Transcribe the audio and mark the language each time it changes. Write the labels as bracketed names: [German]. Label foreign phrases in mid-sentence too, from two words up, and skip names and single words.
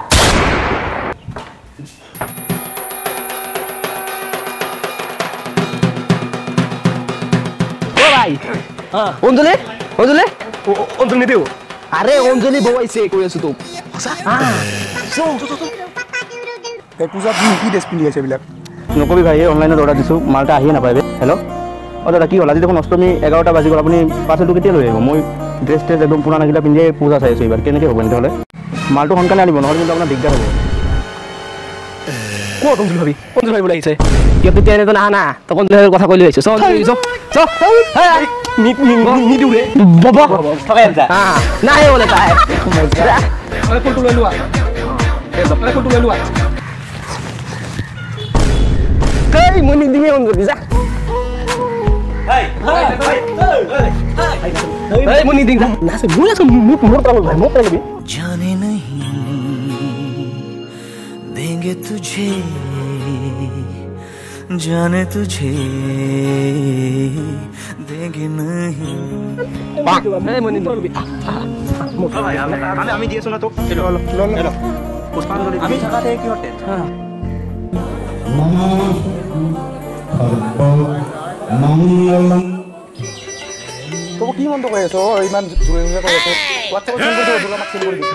[Bangla] ও ভাই অঞ্জলি অঞ্জলি অঞ্জলি দিও আরে অঞ্জলি বউ আইছে কই আছো তো [Assamese] এই পূজা কি ড্রেস পিন্ধি আছে বিলাক নকবি ভাই অনলাইনত অৰ্ডাৰ দিছোঁ মালটা আহিয়ে নাপায় হেল্ল' অঁ দাদা কি হ'ল আজি দেখোন অষ্টমী 11টা বাজি গ'ল আপুনি পাৰ্চেলটো কেতিয়া লৈ আহিব মই ড্ৰেছ একদম পুৰণাকিটা পিন্ধিয়ে পূজা চাই আছোঁ এইবাৰ কেনেকৈ হ'ব এনেকৈ হ'লে মালটো সোনকালে আনিব নহ'লে কিন্তু আপোনাৰ দিগদাৰ হ'ব ক'ত অঞ্জলি ভাবি অঞ্জলি ভাবি আহিছে কিয় তেতিয়া এনেতো নাহা না তই অঞ্জলি ভাবিৰ কথা কৈলি আহিছ নিদিওঁ ৰে ঠকাই যা নাহে বোলে তাই ফুলটো লৈ লোৱা ফুলটো লৈ লোৱা এই মই নিদিমে অঞ্জলি যা মই নিদিম নাচে মই আছো মোৰ পৰা ভাই মোৰ পৰা [Hindi] जाने नहीं देंगे तुझे जाने तुझे देंगे नहीं [Assamese] মই নিদিম আমি দি আছোঁ না তোক পুষ্পাঞ্জলি আমি থাকাতে কিহৰ টেনশ্যন তো কি মন কৈ আছো ইমান জুৰে জুৰে কৈ আছে হোৱাটছএপত সেন্ড কৰি দিও আমাক সেন্ড কৰি দিও